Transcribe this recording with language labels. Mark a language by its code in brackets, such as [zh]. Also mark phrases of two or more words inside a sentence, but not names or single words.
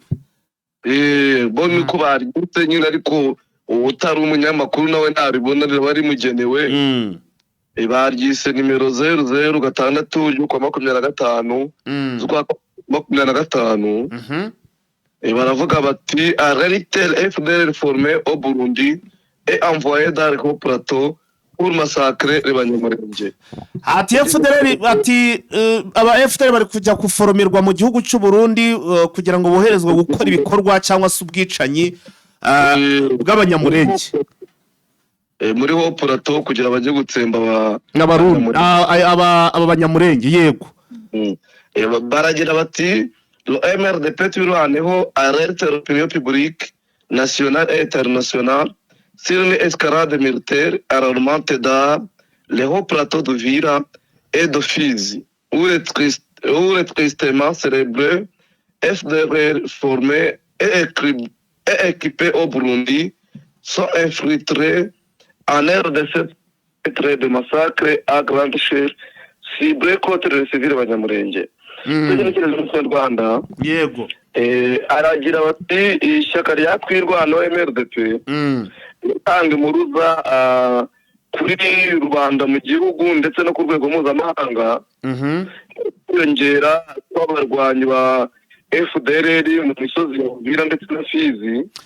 [rw] Bo niko baryutse nyine, ariko utari umunyamakuru nawe ntaribona riba rimugenewe. Baryise nimero 00 ryo kuwa 25 z'ukwa 25. Baravuga bati [fr] arrêter FDLR formé au Burundi et envoyé dans le plateau pour massacrer les Banyamulenge. [rw] Ati FDLR ati aba FDLR bari kujya kuforomerwa mu gihugu cy'u Burundi kugira ngo boherezwe gukora ibikorwa cyangwa se ubwicanyi bw'Abanyamulenge. Muri ho plateau kugira bajye gutsemba aba Banyamulenge yego. Baragira bati [fr] le MRDP turwaneho alerte l'opinion publique nationale et internationale sur une escalade militaire alarmante dans les hauts plateaux de Vira et de Fizi, où les tristement célébrés FDLR formés et équipés au Burundi sont infiltrés en RDC de massacres à grande échelle ciblés contre les civils Banyamulenge. [rw] Rwanda yego aragira bati ishyaka rya twirwano MRDP itanga impuruza kuri Rwanda mu gihugu ndetse no ku rwego mpuzamahanga kwiyongera kw'abarwanyi ba FDLR mu misozi ya Uvira ndetse na Fizi.